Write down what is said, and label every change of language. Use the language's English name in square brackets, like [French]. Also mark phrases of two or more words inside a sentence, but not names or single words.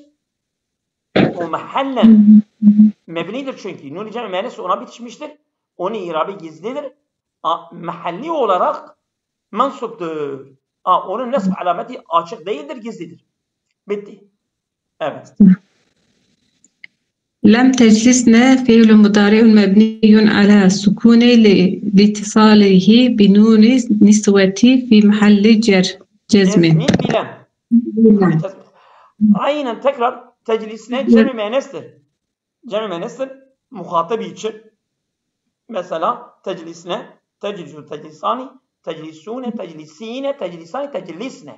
[Turkish] O mehallen mebnidir çünkü. Nun-i cem-i müennes ona bitişmiştir. Onun irabı gizlidir. Mahalli olarak mansuptur. Onun nasb alameti açık değildir, gizlidir. Bitti. Evet. [Arabic] لم تجلسنا فعل مضارع مبني على السكون لاتصاله بنون نسوة في محل جزم. [Turkish] bilen. Aynen tekrar teclisine cem-i müennestir. Cem-i müennestir muhatabı için. Mesela [Arabic] تجلسين تجلس تجلسان تجلسون تجلسين تجلسان تجلسن.